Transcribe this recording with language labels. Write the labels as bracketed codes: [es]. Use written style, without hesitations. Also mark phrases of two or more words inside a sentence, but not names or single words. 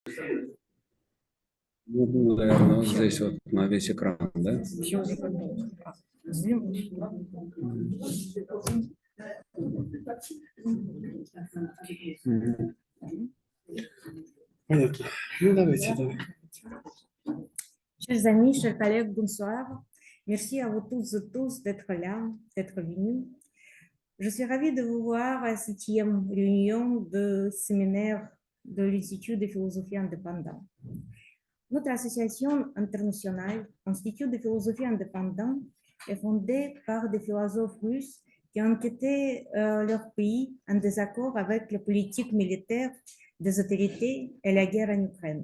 [ru] Ну, наверное, вот здесь вот на весь экран, да? Понятно. Ну, давайте, давай. [fr] Chers amis, chers collègues, bonsoir. Merci à vous toutes et tous d'être là, d'être venus. Je suis ravie de vous voir à la 7e réunion de séminaire de l'Institut de philosophie indépendante. Notre association internationale, Institut de philosophie indépendante, est fondée par des philosophes russes qui ont quitté leur pays en désaccord avec la politique militaire des autorités et la guerre en Ukraine.